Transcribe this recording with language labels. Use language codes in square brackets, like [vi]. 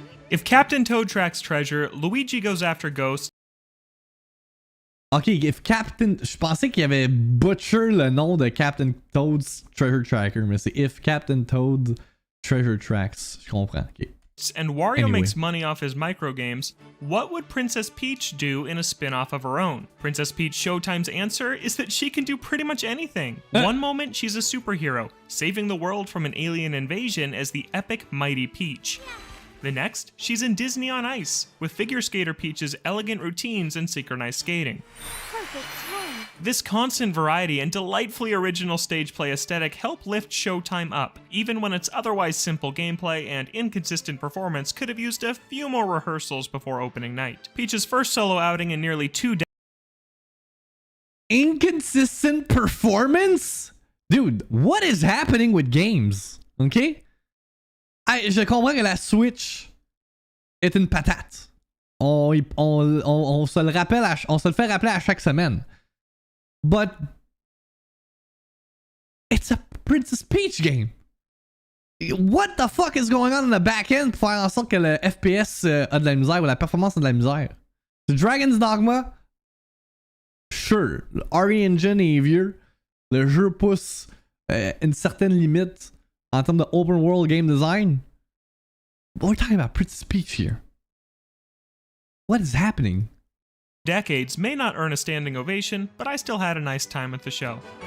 [en] If Captain Toad tracks treasure, Luigi goes after ghosts. Ok, if Captain... [fr] Je pensais qu'il y avait butcher le nom de Captain Toad's Treasure Tracker, mais c'est If Captain Toad Treasure Tracks. Je comprends, ok. [en] And Wario Anyway. makes money off his microgames, what would Princess Peach do in a spin-off of her own? Princess Peach Showtime's answer is that she can do pretty much anything. One moment, she's a superhero, saving the world from an alien invasion as the epic Mighty Peach. The next, she's in Disney on Ice, with figure skater Peach's elegant routines and synchronized skating. Perfect time. This constant variety and delightfully original stage play aesthetic help lift Showtime up, even when its otherwise simple gameplay and inconsistent performance could have used a few more rehearsals before opening night. Peach's first solo outing in nearly 2 decades. Inconsistent performance? Dude, what is happening with games? Ok? [fr] Je comprends que la Switch est une patate. On se le rappelle, on se le fait rappeler à chaque semaine. [en] But it's a Princess Peach game. What the fuck is going on in the back end [fr] pour faire en sorte que le FPS a de la misère [en] ou la performance a de la misère? The Dragon's Dogma [fr] sure, le RE Engine est vieux. Le jeu pousse une certaine limite en termes de open world game design. [en] But we're talking about Princess Peach here. What is happening? Decades may not earn a standing ovation, but I still had a nice time at the show.